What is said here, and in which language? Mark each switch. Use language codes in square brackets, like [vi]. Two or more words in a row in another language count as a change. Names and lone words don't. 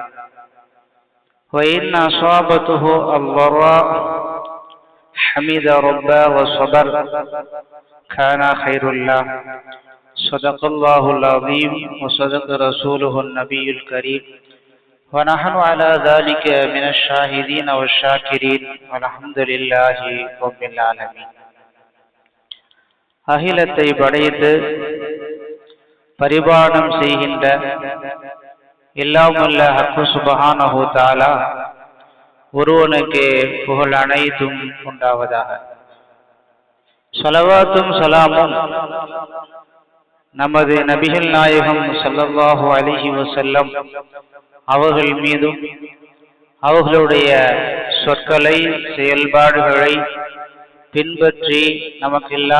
[ar] وإن أصابته الضراء حمد ربه وصبر كان خير الله صدق الله العظيم وصدق رسوله النبي الكريم ونحن على ذلك من الشاهدين والشاكرين والحمد لله رب العالمين. [ta] அகிலத்தை படைத்து பரிபாலனம் செய்கின்ற எல்லாமுள்ள [ar] حق سبحانه تعالى [ta] ஒருவனுக்கு புகழ் அனைத்தும் உண்டாவதாக. ஸலவாத்தும் ஸலாமும் நமது நபிகள் நாயகம் [ar] صلى الله عليه وسلم [ta] அவர்கள் மீதும் அவர்களுடைய சொற்களை செயல்பாடுகளை பின்பற்றி நமக்கெல்லாம்